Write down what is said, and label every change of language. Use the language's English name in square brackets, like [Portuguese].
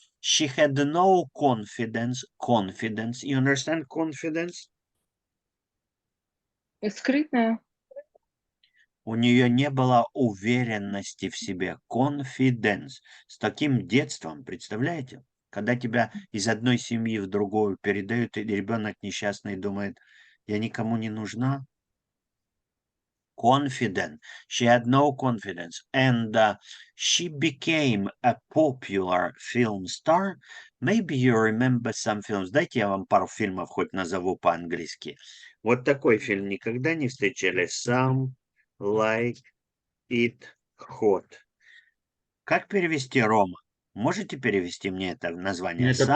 [English] She had no confidence. Confidence, you understand confidence? [Russian] Скрытная. У нее не было уверенности в себе. [English] Confidence. [Russian] С таким детством, представляете? Когда тебя из одной семьи в другую передают, и ребенок несчастный думает, я никому не нужна. [English] Confident. She had no confidence. And she became a popular film star. Maybe you remember some films. [Russian] Дайте я вам пару фильмов хоть назову по-английски. Вот такой фильм никогда не встречали. [English] Some Like It Hot. [Russian] Как перевести, Рома? Можете перевести мне это название?